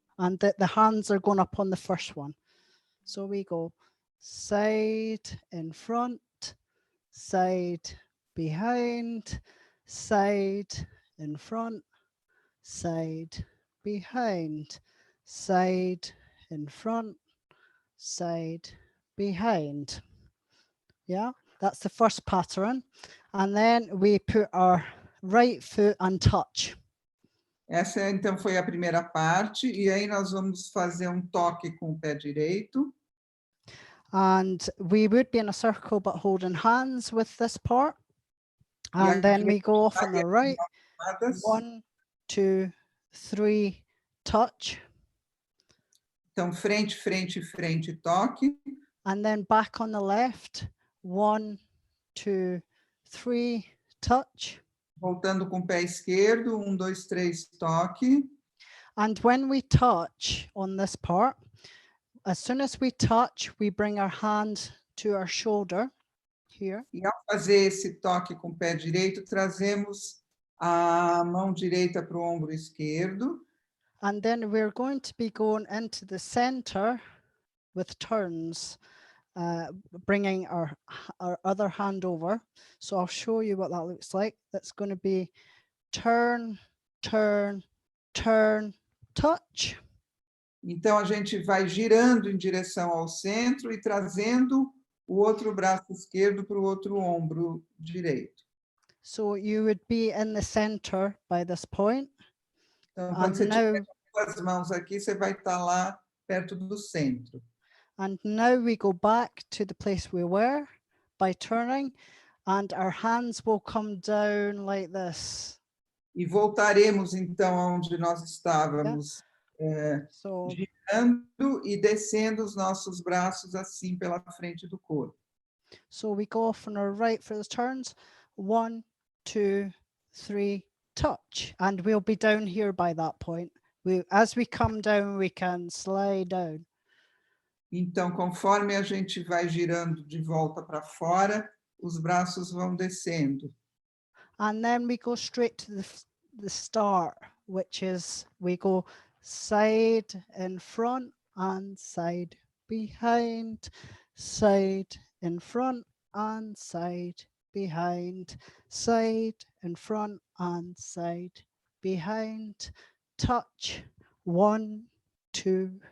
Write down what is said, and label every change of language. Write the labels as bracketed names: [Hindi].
[English] And the hands are going up on the first one. So we go side in front, side behind, side in front, side behind, side in front, side behind. Yeah, that's the first pattern. And then we put our right foot and touch. [Portuguese] Essa, então, foi a primeira parte. E aí nós vamos fazer um toque com o pé direito. [English] And we would be in a circle, but holding hands with this part. And then we go off on the right. 1, 2, 3, touch. [Portuguese] Então, frente, frente, frente, toque. [English] And then back on the left. 1, 2, 3, touch. [Portuguese] Voltando com o pé esquerdo, 1, 2, 3, toque. [English] And when we touch on this part, as soon as we touch, we bring our hand to our shoulder here. [Portuguese] E ao fazer esse toque com o pé direito, trazemos a mão direita para o ombro esquerdo. [English] And then we're going to be going into the center with turns, bringing our other hand over. So I'll show you what that looks like. That's going to be turn, turn, turn, touch. [Portuguese] Então, a gente vai girando em direção ao centro e trazendo o outro braço esquerdo para o outro ombro direito. [English] So you would be in the center by this point. [Portuguese] Então, quando você tiver as mãos aqui, você vai estar lá perto do centro. [English] And now we go back to the place we were by turning, and our hands will come down like this. [Portuguese] E voltaremos, então, aonde nós estávamos, girando e descendo os nossos braços assim pela frente do corpo. [English] So we go off on our right for the turns. 1, 2, 3, touch. And we'll be down here by that point. As we come down, we can slide down. [Portuguese] Então, conforme a gente vai girando de volta para fora, os braços vão descendo. [English] And then we go straight to the start, which is we go side in front and side behind, side in front and side behind, side in front and side behind, touch, 1, 2,